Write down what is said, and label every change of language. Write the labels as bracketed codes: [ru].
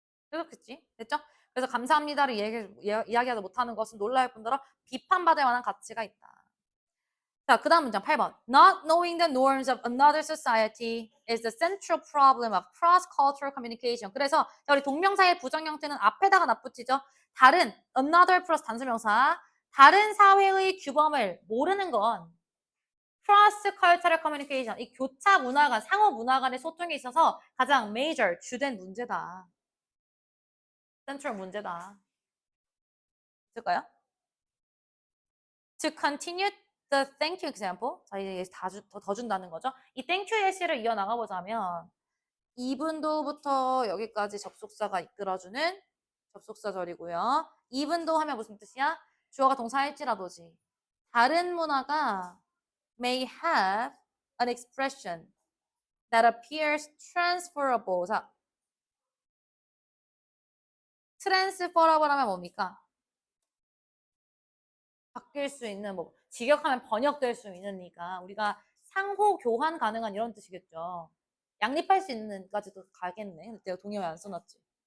[ko] 그렇겠지? 됐죠? 그래서 감사합니다를 이야기하지 못하는 것은 놀라울 뿐더러 비판받을 만한 가치가 있다. 자, 그 다음 문장 8번. [en] Not knowing the norms of another society is the central problem of cross-cultural communication. [ko] 그래서 우리 동명사의 부정 형태는 앞에다가 납붙이죠. 다른, another 플러스 단수명사. 다른 사회의 규범을 모르는 건 [en] cross-cultural communication. [ko] 이 교차 문화 간, 상호 문화 간의 소통에 있어서 가장 major, 주된 문제다. 센트럴 문제다. 있을까요? [en] To continue the thank you example. [ko] 자, 이제 더 준다는 거죠. 이 [en] thank you [ko] 예시를 이어나가 보자면 이분도부터 여기까지 접속사가 이끌어주는 접속사절이고요. 이분도 하면 무슨 뜻이야? 주어가 동사일지라도지. 다른 문화가 [en] may have an expression that appears transferable. [ko] 자, transferable 하면 뭡니까? 바뀔 수 있는 뭐 직역하면 번역될 수 있으니까 우리가 상호 교환 가능한 이런 뜻이겠죠. 양립할 수 있는까지도 가겠네. 근데 내가 동의어 안 써놨지.